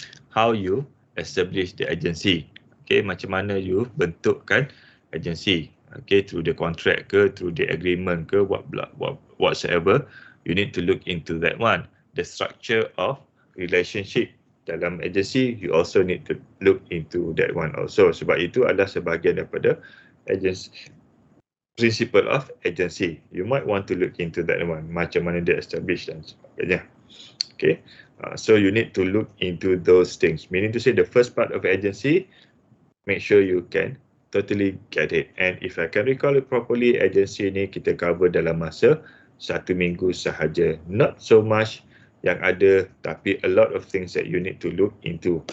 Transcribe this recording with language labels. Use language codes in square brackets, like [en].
[en] How you establish the agency? Okay, [ms] macam mana you bentukkan [en] agency? Okay, through the contract ke, through the agreement ke, whatsoever, you need to look into that one. The structure of relationship dalam agency, you also need to look into that one also. [ms] Sebab itu adalah sebahagian daripada agency. [en] Principle of agency. You might want to look into that one. [ms] Macam mana dia establish dan sebagainya. [en] Okay. So you need to look into those things. Meaning to say the first part of agency, make sure you can totally get it. And if I can recall it properly, agency [ms] ni kita cover dalam masa 1 minggu sahaja. [en] Not so much [ms] yang ada, tapi [en] a lot of things that you need to look into.